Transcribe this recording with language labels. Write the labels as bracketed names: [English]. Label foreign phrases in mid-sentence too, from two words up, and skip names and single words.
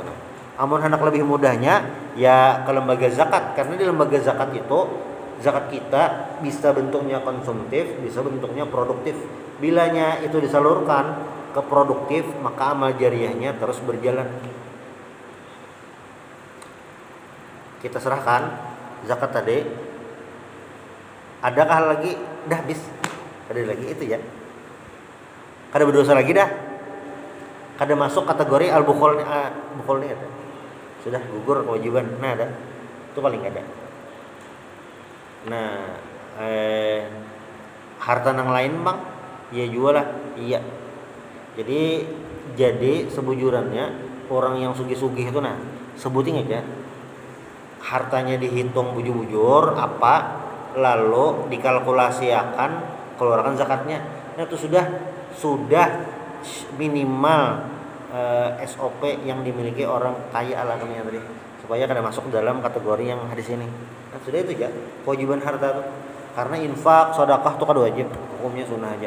[Banjar] Amun hendak lebih mudahnya ya ke lembaga zakat, karena di lembaga zakat itu zakat kita bisa bentuknya konsumtif, bisa bentuknya produktif. Bilanya itu disalurkan ke produktif, maka amal jariahnya terus berjalan. Kita serahkan zakat tadi. Adakah lagi? Dah habis. Ada lagi itu ya. Kada berdosa lagi dah. Kada masuk kategori al-bukhul ini ada. Sudah gugur kewajiban. Nah, ada. Itu paling ada. Nah, harta yang lain bang, ya jual lah. Iya. Jadi sebujurannya orang yang sugih-sugih itu sebutin aja. Hartanya dihitung bujur-bujur apa, lalu dikalkulasikan keluarkan zakatnya. Nah, itu sudah minimal SOP yang dimiliki orang kaya ala dunia tadi, supaya kada masuk dalam kategori yang hadis ini. Nah, sudah itu ya kewajiban harta itu. Karena infak, sedekah itu kada wajib, hukumnya sunnah aja.